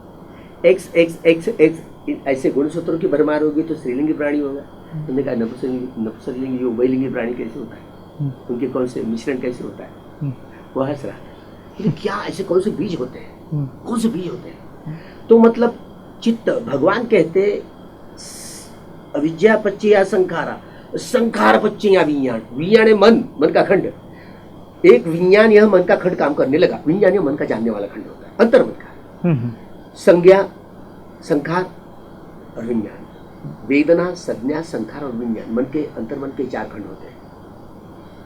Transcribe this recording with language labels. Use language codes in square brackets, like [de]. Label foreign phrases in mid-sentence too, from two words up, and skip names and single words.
[hi] एक्स ऐसे गुणसूत्रों की भरमार होगी तो स्त्रीलिंगी प्राणी होगा। तुमने कहा नपुंसकलिंगी उभयलिंगी प्राणी कैसे होता है, उनके कौन से मिश्रण कैसे होता है? वो हंस रहा था, क्या ऐसे कौन से बीज होते हैं, कौन से बीज होते हैं? तो मतलब चित्त, भगवान कहते [pi] अविद्या पच्चया संखारा, संखार पच्चया विज्ञान। [hi] विज्ञान है मन का खंड। एक विज्ञान, यह मन का खंड काम करने लगा। विज्ञान यह मन का जानने वाला खंड होता है, अंतर मन का। संज्ञा, संखार और विज्ञान, वेदना, संज्ञा, संखार और विज्ञान, मन के अंतर्मन के 4 खंड होते हैं।